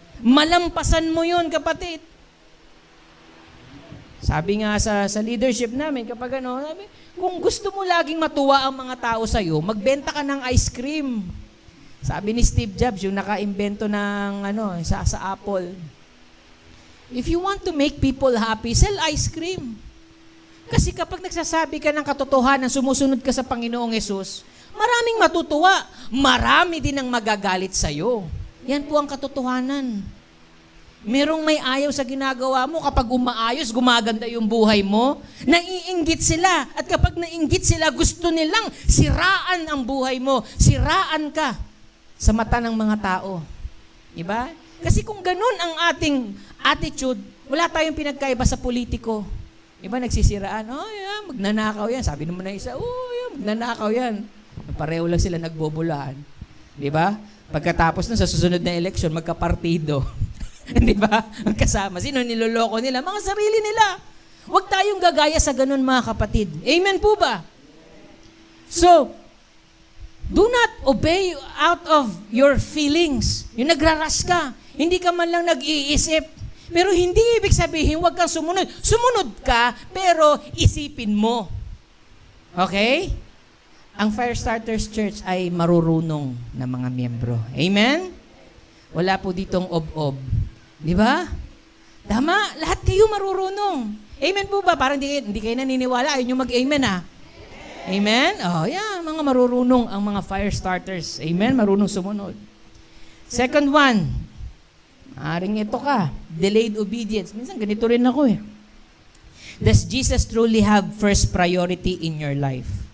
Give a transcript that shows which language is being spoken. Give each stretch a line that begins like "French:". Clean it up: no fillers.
Filipino: Malampasan mo yon, kapatid. Sabi nga sa leadership namin, kapag sabi, kung gusto mo laging matuwa ang mga tao sa'yo, magbenta ka ng ice cream. Sabi ni Steve Jobs, yung naka-imbento ng sa Apple.
English: If you want to make people happy, sell ice cream.
Filipino: Kasi kapag nagsasabi ka ng katotohanan, sumusunod ka sa Panginoong Hesus, maraming matutuwa, marami din ang magagalit sa'yo. Yan po ang katotohanan. Merong may ayaw sa ginagawa mo, kapag umaayos, gumaganda yung buhay mo, naiinggit sila. At kapag nainggit sila, gusto nilang siraan ang buhay mo. Siraan ka sa mata ng mga tao. Diba? Kasi kung ganun ang ating attitude, wala tayong pinagkaiba sa politiko. Diba, nagsisiraan, magnanakaw yan. Sabi naman na isa, magnanakaw yan. Pareho lang sila nagbobolaan. Diba? Pagkatapos nun, sa susunod na eleksyon, magkapartido. Diba? Magkasama. Sino niloloko nila? Mga sarili nila. Huwag tayong gagaya sa ganun, mga kapatid. Amen po ba?
English: So, do not obey out of your feelings.
Filipino: Yung nagraras ka, hindi ka man lang nag-iisip. Pero hindi ibig sabihin, huwag kang sumunod. Sumunod ka, pero isipin mo. Okay? Ang Firestarters Church ay marurunong na mga miyembro. Amen? Wala po ditong ob-ob. Di ba? Tama, lahat kayo marurunong. Amen po ba? Parang hindi kayo naniniwala, ayun yung mag-amen Amen? Oh, yeah, mga marurunong ang mga Firestarters. Amen? Marunong sumunod.
English: Second one,
Filipino: aring ito ka,
English: delayed obedience.
Filipino: Minsan ganito rin ako
English: Does Jesus truly have first priority in your life?